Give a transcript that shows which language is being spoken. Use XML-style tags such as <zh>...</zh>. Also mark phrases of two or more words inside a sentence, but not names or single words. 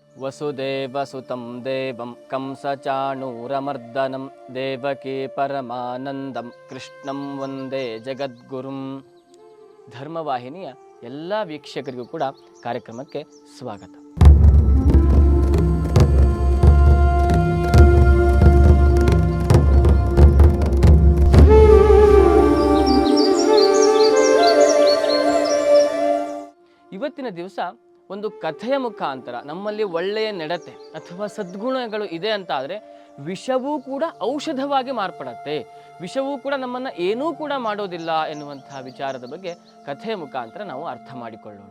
<sa>ವಸುದೇವಸುತಂ ದೇವಂ ಕಂಸಚಾಣೂರಮರ್ದನಂ ದೇವಕೀ ಪರಮಾನಂದಂ ಕೃಷ್ಣಂ ವಂದೇ ಜಗದ್ಗುರುಂ.</sa> <kn>ಧರ್ಮವಾಹಿನಿಯ ಎಲ್ಲ ವೀಕ್ಷಕರಿಗೂ ಕೂಡ ಕಾರ್ಯಕ್ರಮಕ್ಕೆ ಸ್ವಾಗತ. ಇವತ್ತಿನ ದಿವಸ ಒಂದು ಕಥೆಯ ಮುಖಾಂತರ ನಮ್ಮಲ್ಲಿ ಒಳ್ಳೆಯ ನಡತೆ ಅಥವಾ ಸದ್ಗುಣಗಳು ಇದೆ ಅಂತ ಆದರೆ ವಿಷವೂ ಕೂಡ ಔಷಧವಾಗಿ ಮಾರ್ಪಡತ್ತೆ, ವಿಷವೂ ಕೂಡ ನಮ್ಮನ್ನು ಏನೂ ಕೂಡ ಮಾಡೋದಿಲ್ಲ ಎನ್ನುವಂತಹ ವಿಚಾರದ ಬಗ್ಗೆ ಕಥೆಯ ಮುಖಾಂತರ ನಾವು ಅರ್ಥ ಮಾಡಿಕೊಳ್ಳೋಣ.</kn>